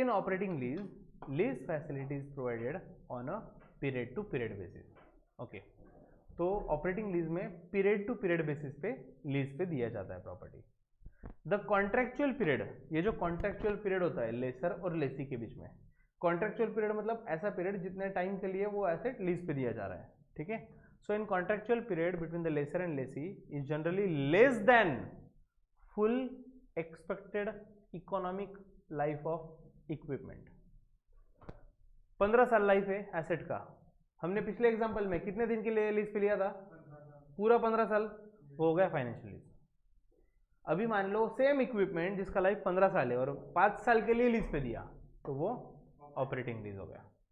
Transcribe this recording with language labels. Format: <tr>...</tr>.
<en>In operating lease facilities provided on a period to period basis, okay.</en> <hi>तो operating lease में period to period basis पे lease पे दिया जाता है प्रॉपर्टी।</hi> <en>the contractual period,</en> <hi>ये जो कॉन्ट्रेक्चुअल पीरियड होता है लेसर और लेसी के बीच में, कॉन्ट्रेक्चुअल पीरियड मतलब ऐसा पीरियड जितने टाइम के लिए वो एसेट लीज पे दिया जा रहा है, ठीक है।</hi> <en>So in contractual period between the lessor and lessee is generally less than full expected economic life of equipment.</en> <hi>15 साल लाइफ है एसेट का. हमने पिछले एग्जांपल में कितने दिन के लिए लीज पे लिया था? पूरा 15 साल. हो गया फाइनेंशियल लीज. अभी मान लो सेम इक्विपमेंट जिसका लाइफ 15 साल है और 5 साल के लिए लीज पे दिया, तो वो ऑपरेटिंग लीज हो गया.</hi>